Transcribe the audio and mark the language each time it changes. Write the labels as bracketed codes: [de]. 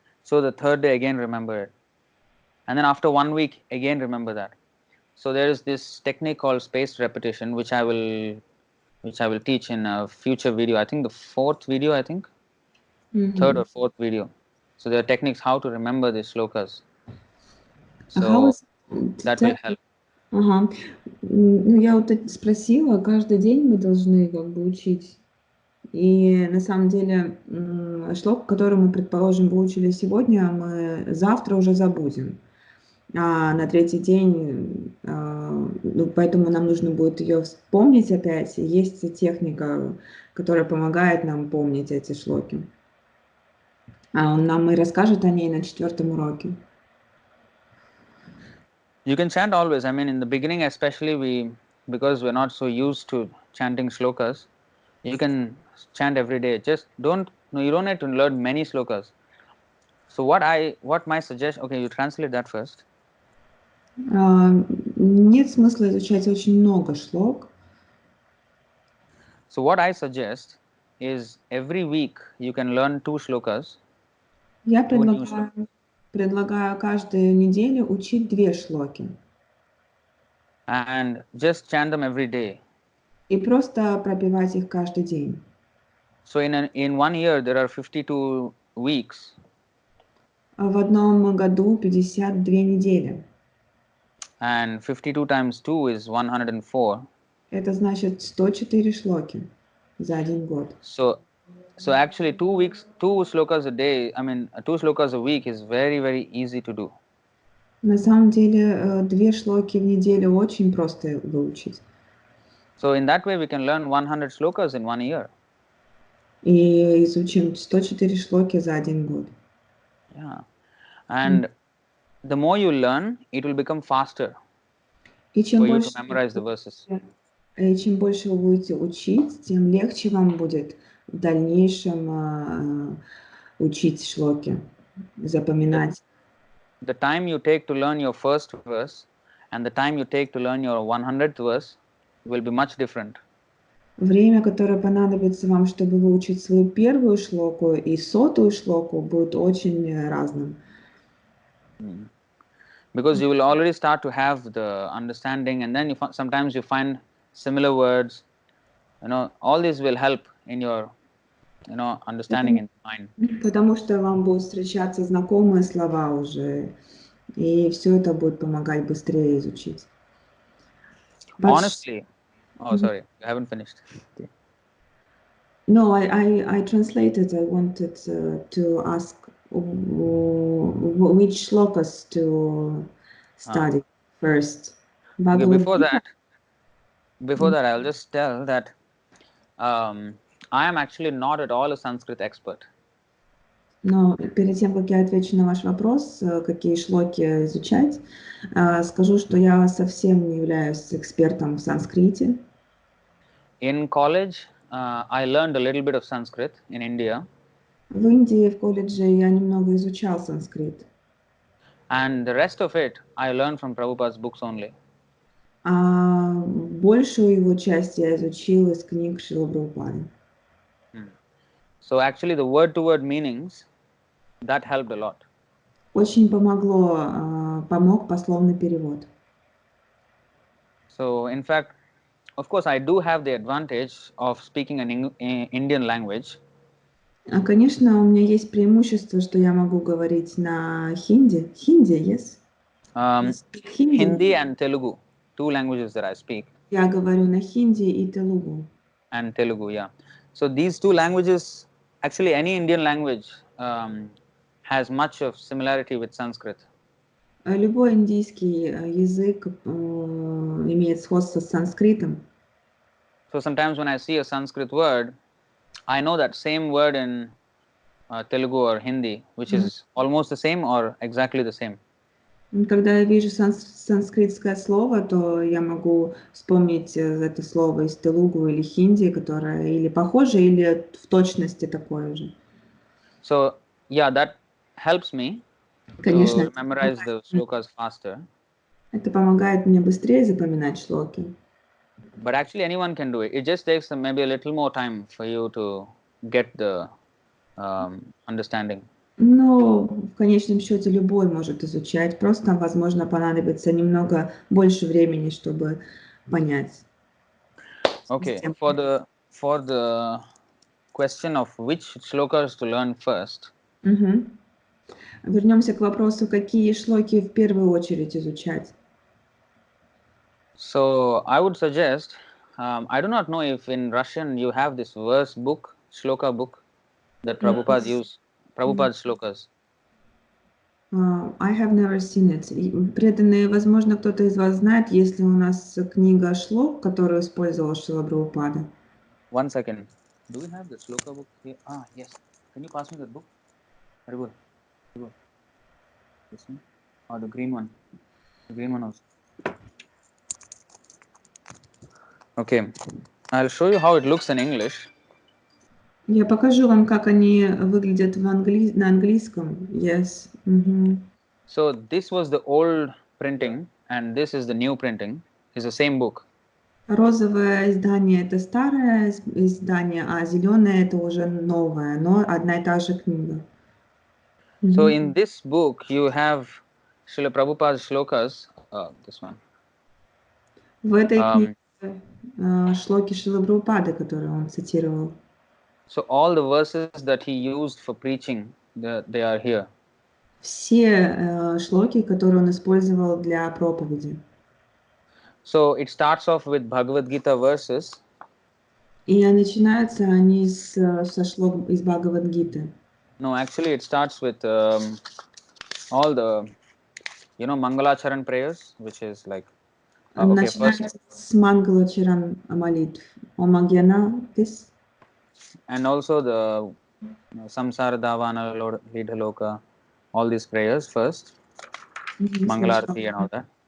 [en] So the third day again remember it, and then after 1 week again remember that. So there is this technique called spaced repetition, which I will teach in a future video. I think the 4th video, third or 4th video. So there are techniques how to remember these shlokas. So that will help. [ru] Ага. Ну, я вот спросила, каждый день мы должны как бы учить. И на самом деле шлок, который мы, предположим, выучили сегодня, мы завтра уже забудем. А на 3-й день, поэтому нам нужно будет ее вспомнить опять. И есть техника, которая помогает нам помнить эти шлоки. Он нам и расскажет о ней на 4-м уроке. [en] You can chant always. I mean, in the beginning especially, because we're not so used to chanting shlokas, you can chant every day. You don't need to learn many shlokas. So what my suggestion, okay, you translate that first. [ru] Нет смысла изучать очень много шлок. [en] So what I suggest is every week you can learn 2 shlokas. [ru] Я предлагаю каждую неделю учить 2 шлоки. [en] And just chant them every day. [ru] И просто пропевать их каждый день. [en] So in 1 year there are 52 weeks. [ru] В одном году 52 недели. [en] And 52 times 2 is 104. [ru] Это значит 104 шлоки за один год. [en] So actually 2 shlokas a day, 2 shlokas a week is very, very easy to do. [ru] На самом деле 2 шлоки в неделю очень просто выучить. [en] So in that way we can learn 100 shlokas in 1 year. [ru] И изучим 104 шлоки за один год. [en] Yeah. And the more you learn, it will become faster [ru] И чем [en] for you [ru] больше [en] to memorize the verses. [ru] И чем больше вы будете учить, тем легче вам будет в дальнейшем учить шлоки, запоминать. [en] The time you take to learn your first verse and the time you take to learn your 100th verse will be much different. [ru] Время, которое понадобится вам, чтобы выучить свою первую шлоку и 100-ю шлоку, будет очень разным. [en] Because you will already start to have the understanding, and then sometimes you find similar words. All this will help in your understanding in mind. [ru] Потому что вам будут встречаться знакомые слова уже, и все это будет помогать быстрее изучить. [en] Honestly, Oh, sorry, you haven't finished. Okay. No, I translated. I wanted to ask which shlokas to study first. Okay, Bhagavad Gita? before that, I'll just tell that I am actually not at all a Sanskrit expert. [ru] Но перед тем, как я отвечу на ваш вопрос, какие шлоки изучать, скажу, что я совсем не являюсь экспертом в санскрите. [en] In college, I learned a little bit of Sanskrit in India, [ru] В Индии, в колледже я немного изучал санскрит, [en] and the rest of it I learned from Prabhupada's books only. [ru] а большую его часть я изучил из книг Шрилы Прабхупады. [en] So actually, the word-to-word meanings that helped a lot. [ru] Очень помог пословный перевод. [en] So in fact, of course, I do have the advantage of speaking an Indian language. [ru] Конечно, у меня есть преимущество, что я могу говорить на хинди. Хинди, [en] yes? [ru] Хинди. [en] Hindi and Telugu, two languages that I speak. [ru] Я говорю на хинди и телугу. [en] And Telugu, yeah. So these two languages, actually any Indian language has much of similarity with Sanskrit. [ru] Любой индийский язык имеет сходство с санскритом. [en] So sometimes when I see a Sanskrit word, I know that same word in Telugu or Hindi, which is almost the same or exactly the same. [ru] Когда я вижу санскритское слово, то я могу вспомнить это слово из телугу или хинди, которое или похоже, или в точности такое же. [en] So yeah, that helps me [ru] Конечно, [en] to memorize the shlokas faster. [ru] это помогает мне быстрее запоминать шлоки. [en] But actually anyone can do it. It just takes maybe a little more time for you to get the understanding. [ru] Но в конечном счете любой может изучать, просто, возможно, понадобится немного больше времени, чтобы понять. [en] Okay, for the question of which shlokas to learn first. [ru] Вернемся к вопросу, какие шлоки в первую очередь изучать. [en] So I would suggest, I do not know if in Russian you have this verse book, shloka book that Prabhupada used, Prabhupada's shlokas. I have never seen it. [ru] Преданные, возможно, кто-то из вас знает, есть ли у нас книга шлок, которую использовал Шрила Прабхупада. [en] One second. Do we have the shloka book here? Ah, yes. Can you pass me that book? Very good. Very good. This one? Or the green one? The green one also. Okay. I'll show you how it looks in English. [ru] Я покажу вам, как они выглядят на английском. [en] Yes. So this was the old printing and this is the new printing. It's the same book. [ru] Розовое издание – это старое издание, а зеленое – это уже новое, но одна и та же книга. [en] So in this book you have Srila Prabhupada's shlokas. This one. [ru] В этой книге шлоки Шрилы Прабхупады, которые он цитировал. [en] So all the verses that he used for preaching, they are here. [ru] Все шлоки, которые он использовал для проповеди. [en] So it starts off with Bhagavad Gita verses. [ru] И начинаются они со шлок из Бхагавад-гиты. [en] No, actually it starts with all the, Mangalacharan prayers, which is like, [ru] Начинается с Мангалачаран молитв. Омагьяна, [en] this. And also the Samsara Davana Lidha Loka, all these prayers first. Mangalarati and all that.